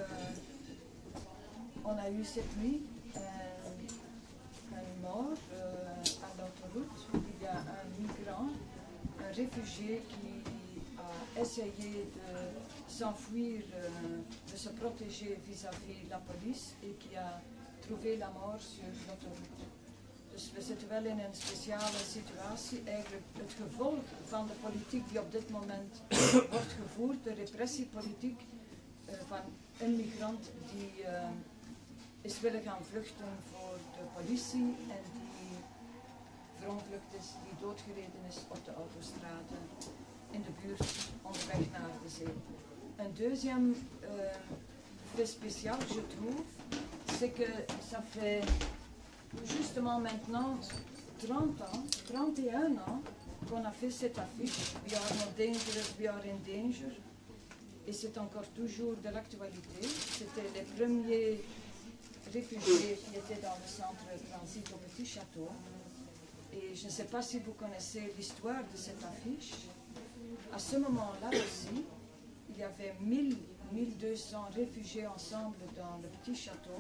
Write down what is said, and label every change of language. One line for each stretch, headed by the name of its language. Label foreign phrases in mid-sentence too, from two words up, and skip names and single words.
French: On a eu cette nuit un mort à l'autoroute. Il y a un migrant, un réfugié qui a essayé de s'enfuir, de se protéger vis-à-vis de la police et qui a trouvé la mort sur l'autoroute.
Dutch: Dus we zitten wel in een speciale situatie. Eigenlijk het gevolg van de politiek die op dit moment wordt gevoerd, de repressiepolitiek van een migrant die is willen gaan vluchten voor de politie en die verongelukt is, die doodgereden is op de autostrade in de buurt onderweg naar de zee.
French: Un deuxième fait spécial, je trouve, c'est que ça fait justement maintenant 30 ans, 31 ans qu'on a fait cette affiche,
English: We are not dangerous, we are in danger,
French: et c'est encore toujours de l'actualité. C'était les premiers réfugiés qui étaient dans le centre de transit au Petit Château. Et je ne sais pas si vous connaissez l'histoire de cette affiche. À ce moment-là aussi, il y avait 1200 réfugiés ensemble dans le Petit Château.